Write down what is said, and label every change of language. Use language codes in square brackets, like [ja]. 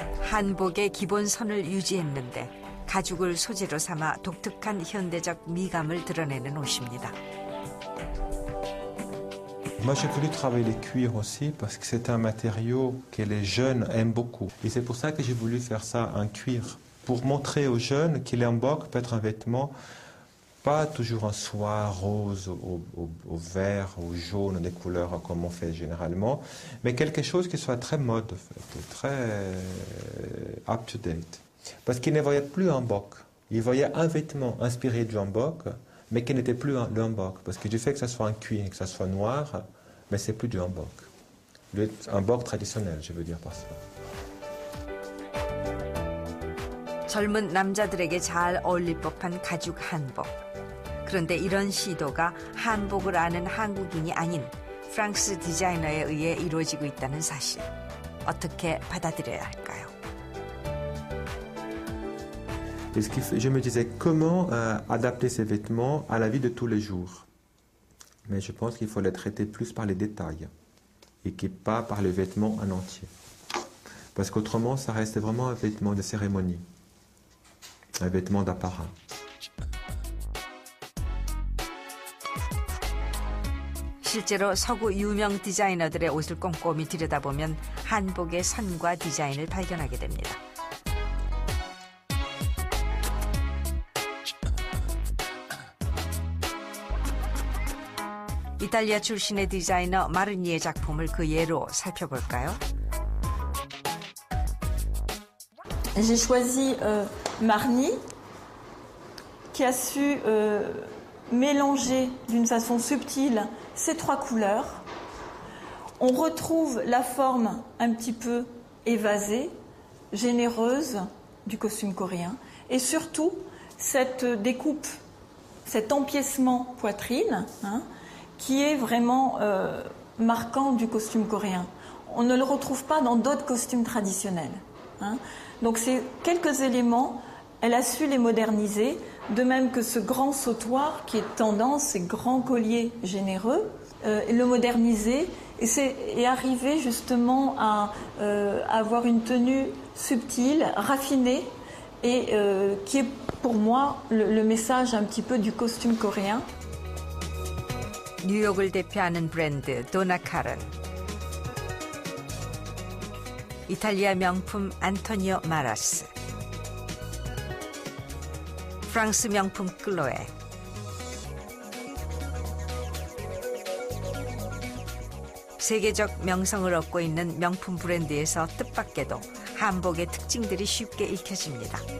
[ko] 한복의 기본선을 유지했는데 가죽을 소재로 삼아 독특한 현대적 미감을 드러내는 옷입니다. [fr] Moi, j'ai voulu travailler les cuirs aussi parce que c'est un matériau que les jeunes aiment beaucoup. Et c'est pour ça que j'ai voulu faire ça en cuir, pour montrer aux jeunes que l'hanbok peut être un vêtement pas toujours en soie, rose, au vert, au jaune, des couleurs comme on fait généralement, mais quelque chose qui soit très mode, en fait, très up-to-date. Parce qu'ils ne voyaient plus un hanbok. Ils voyaient un vêtement inspiré du hanbok, mais qui n'était plus le hanbok. Parce que du fait que ça soit en cuir, que ça soit noir, mais c'est plus du hanbok. Le hanbok traditionnel, je veux dire par ça. [ko] 젊은 남자들에게 잘 어울릴 법한 가죽 한복. 그런데 이런 시도가 한복을 아는 한국인이 아닌 프랑스 디자이너에 의해 이루어지고 있다는 사실. 어떻게 받아들여야 할까요? [fr] Je me disais comment adapter ces vêtements à la vie de tous les jours. Mais je pense qu'il faut les traiter plus par les détails et pas par les vêtements en entier. Parce qu'autrement, ça reste vraiment un vêtement de cérémonie, un vêtement d'apparat. [ko] 실제로 서구 유명 디자이너들의 옷을 꼼꼼히 들여다보면 한복의 선과 디자인을 발견하게 됩니다. 이탈리아 출신의 디자이너 마르니의 작품을 그 예로 살펴볼까요? [fr] J'ai choisi Marni, qui a su mélanger d'une façon subtile ces trois couleurs. On retrouve la forme un petit peu évasée, généreuse du costume coréen, et surtout cette découpe, cet empiècement poitrine, qui est vraiment marquant du costume coréen. On ne le retrouve pas dans d'autres costumes traditionnels. Donc ces quelques éléments, elle a su les moderniser, de même que ce grand sautoir qui est tendance, ces grands colliers généreux, le moderniser et arriver justement à avoir une tenue subtile, raffinée et qui est pour moi le message un petit peu du costume coréen. [ko] 뉴욕을 대표하는 브랜드 도나 카른, 이탈리아 명품 안토니오 마라스, 프랑스 명품 클로에, 세계적 명성을 얻고 있는 명품 브랜드에서 뜻밖에도 한복의 특징들이 쉽게 읽혀집니다.